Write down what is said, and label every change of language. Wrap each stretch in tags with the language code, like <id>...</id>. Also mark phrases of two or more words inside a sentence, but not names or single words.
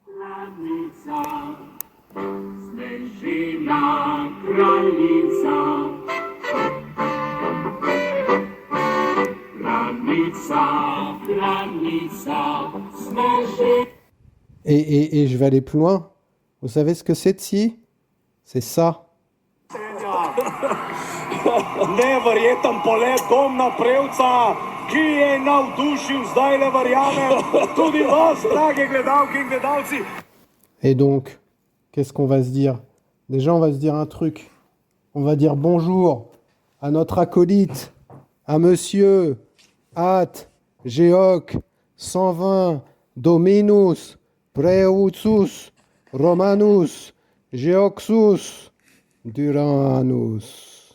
<fr>Et je vais aller plus loin. Vous savez ce que c'est Tsi ? C'est ça.</fr> <sl>Neverjeten polet Domna Prevca, ki je navdušil, zdaj le verjamem, tudi vas, drage gledalke in gledalci.</sl> <fr>Et donc, qu'est-ce qu'on va se dire ? Déjà, on va se dire un truc. On va dire bonjour à notre acolyte, à monsieur At Geoc 120 Dominus Preucus Romanus Geoxus Duranus.</fr>